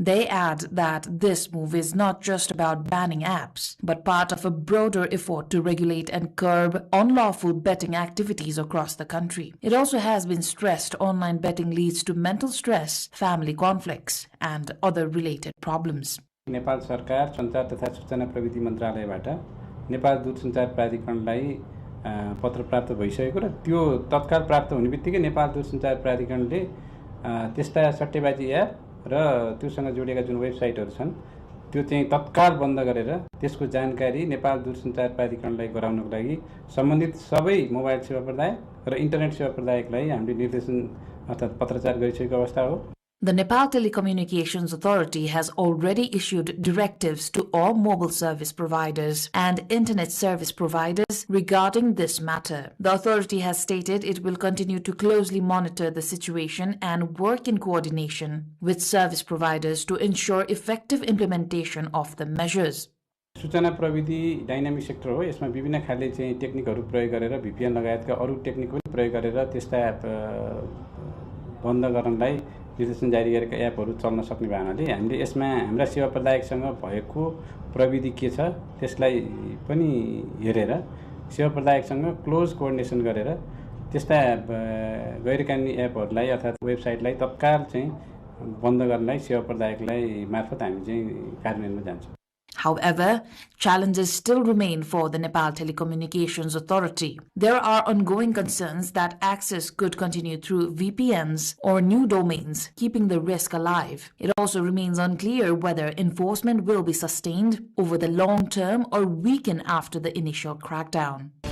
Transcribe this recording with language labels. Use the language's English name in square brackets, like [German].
[English] They add that this move is not just about banning apps, but part of a broader effort to regulate and curb unlawful betting activities across the country. It also has been stressed online betting leads to mental stress, family conflicts, and other related problems. [Nepali] Nepal सरकार सञ्चार तथा सूचना प्रविधि मन्त्रालयबाट नेपाल दूरसञ्चार प्राधिकरणलाई पत्र प्राप्त भइसकेको र त्यो तत्काल प्राप्त हुने बित्तिकै नेपाल दूरसञ्चार प्राधिकरणले त्यस्ता सट्टेबाजी एप र त्योसँग जोडिएका जुन वेबसाइटहरू छन् त्यो चाहिँ तत्काल बन्द गरेर त्यसको जानकारी नेपाल दूरसञ्चार प्राधिकरणलाई गराउनको लागि सम्बन्धित सबै मोबाइल सेवा प्रदायक र इन्टरनेट सेवा प्रदायकलाई हामीले निर्देशन अर्थात् पत्रचार गरिसकेको अवस्था हो। [English] The Nepal Telecommunications Authority has already issued directives to all mobile service providers and internet service providers regarding this matter. The authority has stated it will continue to closely monitor the situation and work in coordination with service providers to ensure effective implementation of the measures. [Nepali] सूचना प्रविधि dynamic sector हो। यसमा विभिन्न खाले चाहिँ टेक्निकहरू प्रयोग गरेर VPN लगायतका अरू टेक्निक पनि प्रयोग गरेर त्यस्ता बन्द गर्नलाई निर्देशन जारी गरेका एपहरू चल्न सक्ने भएनाले हामीले यसमा हाम्रा सेवा प्रदायकसँग भएको प्रविधि के छ त्यसलाई पनि हेरेर सेवा प्रदायकसँग क्लोज कोअर्डिनेसन गरेर त्यस्ता गैरकानुनी एपहरूलाई अर्थात् वेबसाइटलाई तत्काल चाहिँ बन्द गर्नलाई सेवा प्रदायकलाई मार्फत हामी चाहिँ कार्यान्वयनमा जान्छौँ। [English] However, challenges still remain for the Nepal Telecommunications Authority. There are ongoing concerns that access could continue through VPNs or new domains, keeping the risk alive. It also remains unclear whether enforcement will be sustained over the long term or weaken after the initial crackdown.